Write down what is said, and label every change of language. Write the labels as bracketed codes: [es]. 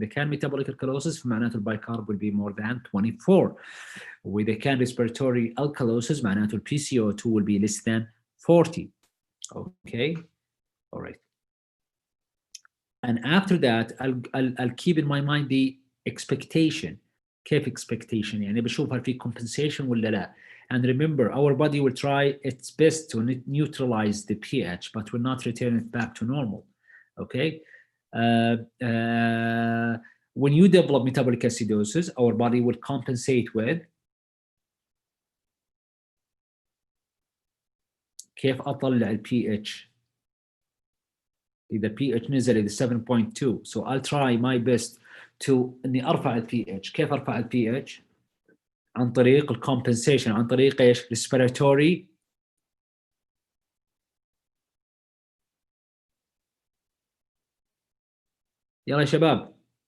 [ar] إذا كان [en] metabolic alkalosis [ar] فمعناته البايكارب [en] will be more than 24. [ar] وإذا كان [en] respiratory alkalosis [ar] معناته ال [en] PCO2 will be less than 40. Okay, all right. And after that, I'll keep in my mind the expectation. [ar] كيف expectation؟ يعني بشوف هل في compensation ولا لا. [en] And remember, our body will try its best to neutralize the pH, but will not return it back to normal. Okay? When you develop metabolic acidosis, our body will compensate with [ar] كيف أطلع ال [en] pH؟ إذا pH [ar] نزل إلى [en] 7.2, so I'll try my best to [ar] إني أرفع ال [en] pH. [ar] كيف أرفع ال pH؟ عن طريق الكومبنسيشن، عن طريق ايش؟ respiratory يلا يا شباب.